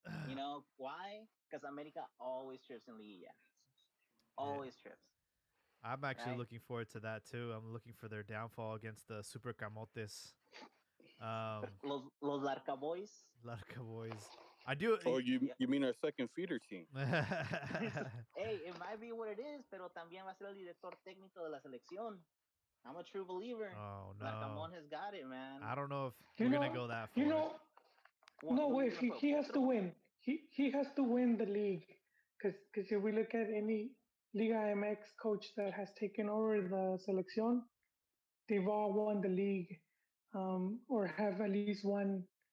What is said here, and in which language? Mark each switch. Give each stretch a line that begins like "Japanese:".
English: You know why? Because America always trips in Liguilla. Always trips. I'm actually looking forward to that too. I'm looking for their downfall against the Super Camotes. Los Larca Boys. Larca Boys. I do. Oh, you mean our second feeder team? Hey, it might be what it is,
Spanish: pero también va a ser el director técnico de la selección.
English: I'm a true believer. Oh no. Larcamón has got it, man. I don't know if we're gonna go that far. No, wait. He has to win. He has to win the league, because if we look at any Liga MX coach that has taken over the selección, they've all won the league, or have at least one.